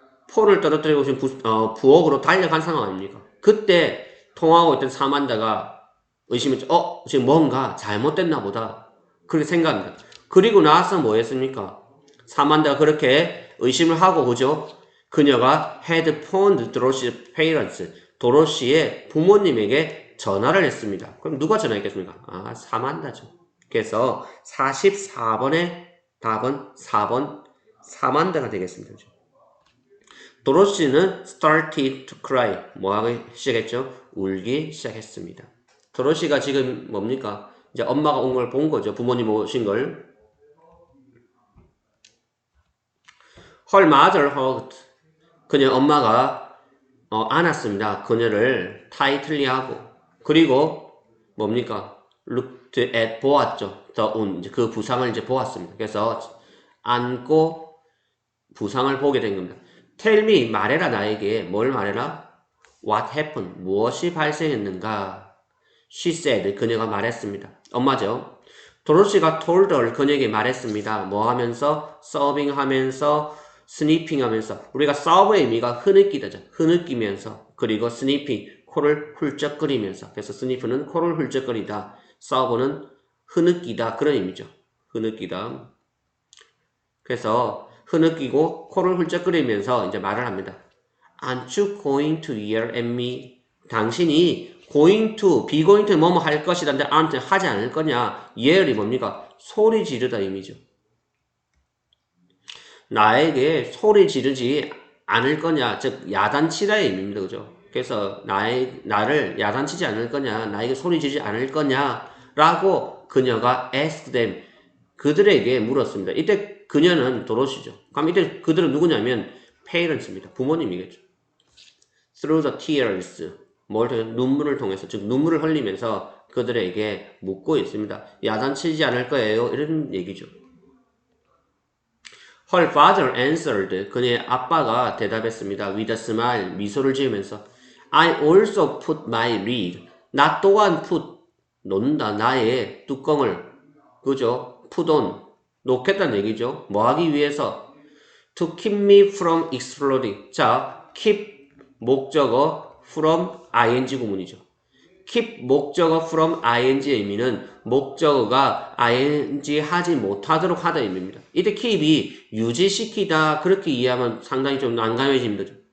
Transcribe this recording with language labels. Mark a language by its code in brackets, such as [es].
[ko] 폰을 떨어뜨리고 지금 부엌으로 달려간 상황 아닙니까? 그때 통화하고 있던 사만다가 의심했죠. 지금 뭔가 잘못됐나 보다. 그렇게 생각합니다. 그리고 나서 뭐 했습니까? 사만다가 그렇게 의심을 하고, 그죠? [en] 그녀가 had phoned Dorothy's parents. [ko] 도로시의 부모님에게 전화를 했습니다. 그럼 누가 전화했겠습니까? 사만다죠. 그래서 44번의 답은 4번 사만다가 되겠습니다. [en] 도로시는 started to cry. [ko] 뭐 하기 시작했죠? 울기 시작했습니다. 도로시가 지금 뭡니까? 이제 엄마가 온 걸 본 거죠. 부모님 오신 걸. [en] Her mother hugged. [ko] 그녀 엄마가 안았습니다. 그녀를 타이틀리 하고. 그리고 뭡니까? [en] looked at [ko] 보았죠. [en] the wound. [ko] 이제 그 부상을 이제 보았습니다. 그래서 안고 부상을 보게 된 겁니다. [en] Tell me, [ko] 말해라 나에게. 뭘 말해라? [en] What happened? [ko] 무엇이 발생했는가? [en] She said, [ko] 그녀가 말했습니다. 엄마죠. 도로시가 [en] told her, [ko] 그녀에게 말했습니다. 뭐 하면서? 서빙 하면서, 스니핑 하면서. 우리가 서브의 의미가 흐느끼다죠. 흐느끼면서. 그리고 스니핑, 코를 훌쩍거리면서. 그래서 스니프는 코를 훌쩍거리다. 서브는 흐느끼다. 그런 의미죠. 흐느끼다. 그래서 흐느끼고 코를 훌쩍거리면서 이제 말을 합니다. [en] Aren't you going to yell at me? [ko] 당신이 going to, [en] be going to [ko] 뭐뭐 할 것이란데 aren't 하지 않을 거냐? yell이 뭡니까? 소리 지르다 의미죠. 나에게 소리 지르지 않을 거냐? 즉 야단치다의 의미입니다. 그죠? 그래서 나를 야단치지 않을 거냐? 나에게 소리 지르지 않을 거냐? 라고 그녀가 [en] asked them, [ko] 그들에게 물었습니다. 이때 그녀는 도로시죠. 그럼 이때 그들은 누구냐면 parents입니다. 부모님이겠죠. [en] Through the tears, [ko] 눈물을 통해서, 즉 눈물을 흘리면서 그들에게 묻고 있습니다. 야단치지 않을 거예요. 이런 얘기죠. [en] Her father answered, [ko] 그녀의 아빠가 대답했습니다. [en] With a smile, [ko] 미소를 지으면서 [en] I also put my lid, [ko] 나 또한 [en] put, [ko] 놓는다, 나의 뚜껑을, 그죠? [en] put on, [ko] 놓겠다는 얘기죠. 뭐 하기 위해서? [en] To keep me from exploding. [ko] 자, keep 목적어 from ing 구문이죠. keep 목적어 from ing의 의미는 목적어가 ing 하지 못하도록 하다 의미입니다. 이때 keep이 유지시키다 그렇게 이해하면 상당히 좀 난감해집니다.